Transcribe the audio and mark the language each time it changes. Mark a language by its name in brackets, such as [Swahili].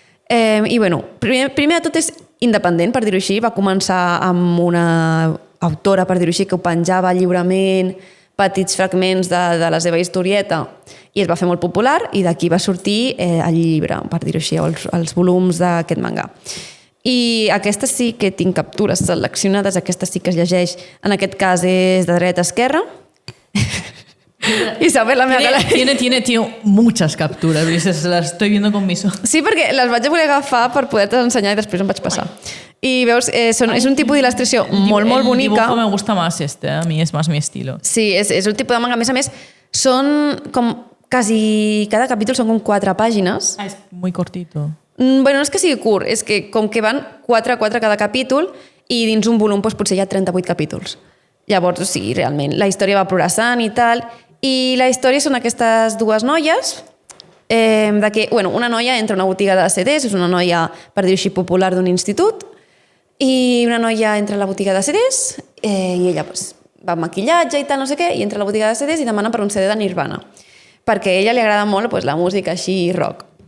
[Catalan] I bueno, primer de tot és independent, per dir-ho així. Va començar amb una autora, per dir-ho així, que ho penjava lliurement, petits fragments de la seva historieta, i es va fer molt popular, i d'aquí va sortir el llibre, per dir-ho així, els volums d'aquest manga. I aquestes sí que tinc captures seleccionades, aquestes sí que es llegeix, en aquest cas és de dreta a esquerra. Isabel, la meva cara... [Spanish] Tiene muchas capturas, las estoy viendo con mis ojos. [Catalan] Sí, perquè les vaig voler agafar per poder-te ensenyar i després em vaig passar. I veus, és un tipus d'il·lustració molt bonica. [Spanish] El dibujo me gusta más a mí es más mi estilo. [Catalan] Sí, és un tipus de manga. A més, són com quasi... Cada capítol són com 4 pàgines. [Spanish] Ah, és muy cortito. [Catalan] Bueno, no és que sigui curt, és que com que van 4 a 4 cada capítol i dins un volum doncs, potser hi ha 38 capítols. Llavors, o sigui, realment, la història va progressant i tal, i la història són aquestes dues noies, de que, bueno, una noia entra a una botiga de CDs, és una noia, per dir-ho així, popular d'un institut, i una noia entra a la botiga de CDs i ella pues, va amb maquillatge i tal, no sé què, i entra a la botiga de CDs i demana per un CD de Nirvana, perquè a ella li agrada molt pues, la música així rock.